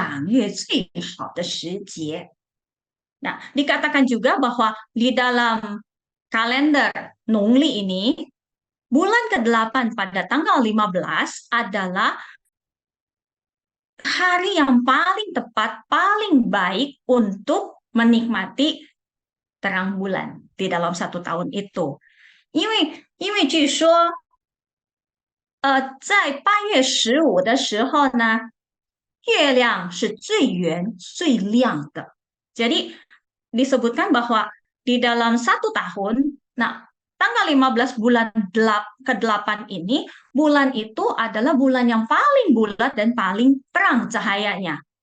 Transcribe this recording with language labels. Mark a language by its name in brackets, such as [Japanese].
[Chinese] 好，那么还有一个是1月15是一年之中赏月最好的时节。 [Indonesian] Nah, dikatakan juga bahwa di dalam kalender Nongli ini, bulan ke-8 pada tanggal 15 adalah hari yang paling tepat, paling baik untuk menikmati terang bulan di dalam 1 tahun itu. [Chinese] 因为据说，在8月15的时候呢，月亮是最圆最亮的。 [Indonesian] Jadi disebutkan bahwa di dalam 1 tahun, nah tanggal 15 bulan ke-8 ini, bulan itu adalah bulan yang paling bulat dan paling terang cahayanya.